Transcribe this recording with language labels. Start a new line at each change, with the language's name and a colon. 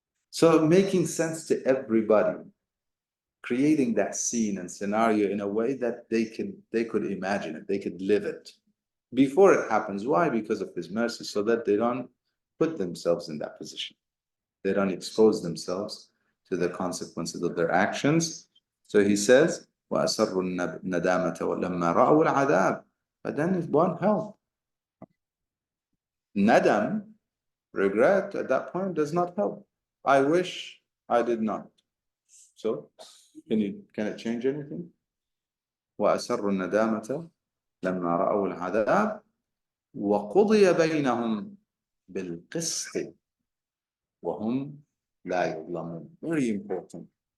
English: So making sense to everybody, creating that scene and scenario in a way that they could imagine it, they could live it before it happens. Why? Because of His mercy, so that they don't put themselves in that position. They don't expose themselves to the consequences of their actions. So he says,
Arabic: وَأَسَرُّوا النَّدَامَةَ وَلَمَّا رَأَوُا الْعَذَابَ.
English: But then it won't help. Nadam, regret, at that point does not help. I wish I did not. So, can it change anything?
Arabic: وَأَسَرُّوا النَّدَامَةَ لَمَّا رَأَوُا الْعَذَابَ وَقُضِيَ بَيْنَهُمْ بِالْقِسْطِ وَهُمْ لَا يُظْلَمُونَ.
English: Very important.